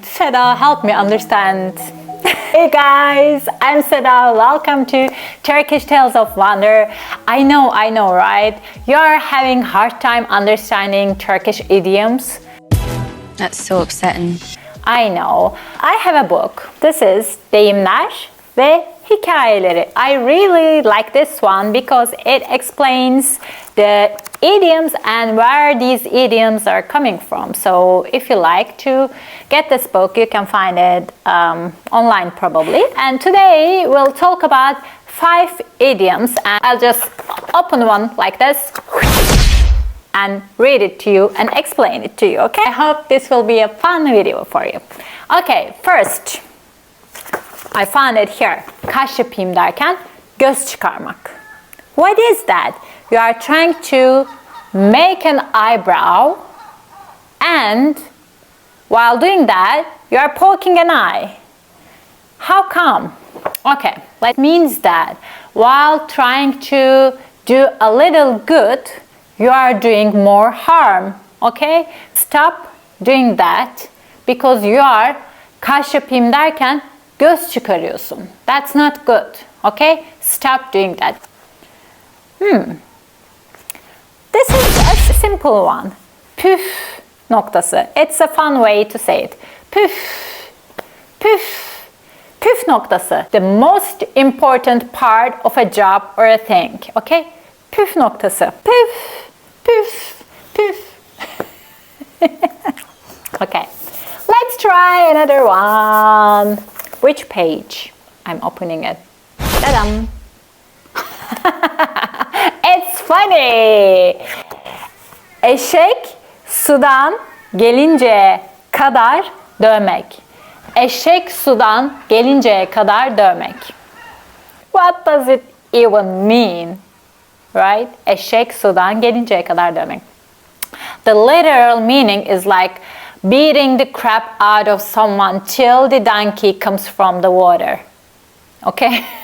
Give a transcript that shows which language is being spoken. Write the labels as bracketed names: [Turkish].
[English] Seda, help me understand. Hey guys, I'm Seda. Welcome to Turkish Tales of Wonder. I know, right? You're having hard time understanding Turkish idioms. That's so upsetting. I know. I have a book. This is Deyimler ve Hikayeleri. I really like this one because it explains the idioms and where these idioms are coming from. So if you like to get this book, you can find it online probably. And today we'll talk about 5 idioms, and I'll just open one like this and read it to you and explain it to you, okay? I hope this will be a fun video for you. Okay, first, I found it here. [Turkish] Kaş yapayım derken göz çıkarmak. [English] What is that? You are trying to make an eyebrow, and while doing that, you are poking an eye. How come? Okay, that means that while trying to do a little good, you are doing more harm, okay? Stop doing that because you are [Turkish] kaş yapayım derken göz çıkarıyorsun. [English] That's not good, okay? Stop doing that. This is a simple one. [Turkish] Püf noktası. [English] It's a fun way to say it. Püf, püf, püf noktası. The most important part of a job or a thing, okay? [Turkish] Püf noktası. Püf, püf, püf. [English] Okay, let's try another one. Which page? I'm opening it. Ta-dam! It's funny! [Turkish] Eşek, Sudan, gelinceye kadar dövmek. Eşek, sudan, gelinceye kadar dövmek. What does it even mean? Right? Eşek, sudan, gelinceye kadar dövmek. [English] The literal meaning is like beating the crap out of someone till the donkey comes from the water. Okay?